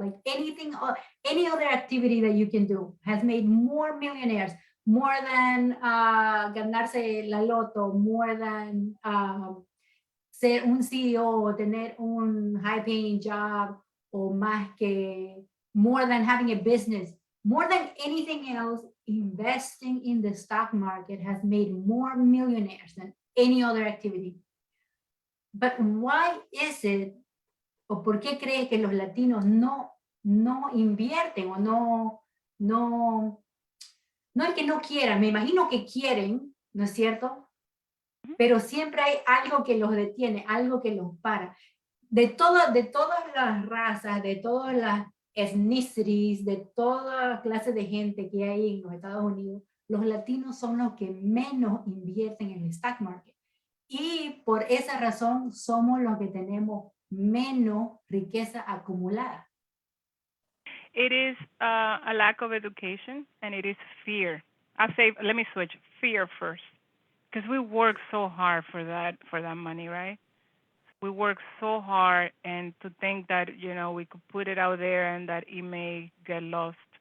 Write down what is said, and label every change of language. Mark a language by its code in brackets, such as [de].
[en] Like anything, any other activity that you can do has made more millionaires, more than [es] ganarse la loto, [en] more than [es] ser un CEO o tener un [en] high paying job, [es] o más que, [en] more than having a business, more than anything else, investing in the stock market has made more millionaires than any other activity. But why is it, [es] o por qué cree que los latinos no invierten, o no es que no quieran, me imagino que quieren, ¿no es cierto? Pero siempre hay algo que los detiene, algo que los para. De todas las razas, de todas las ethnicities, de toda clase de gente que hay en los Estados Unidos, los latinos son los que menos invierten en el stock market. Y por esa razón somos los que tenemos menos riqueza acumulada. [en] It is a lack of education, and it is fear. I'll say, let me switch, fear first, because we work so hard for that money, right? We work so hard, and to think that, you know, we could put it out there and that it may get lost.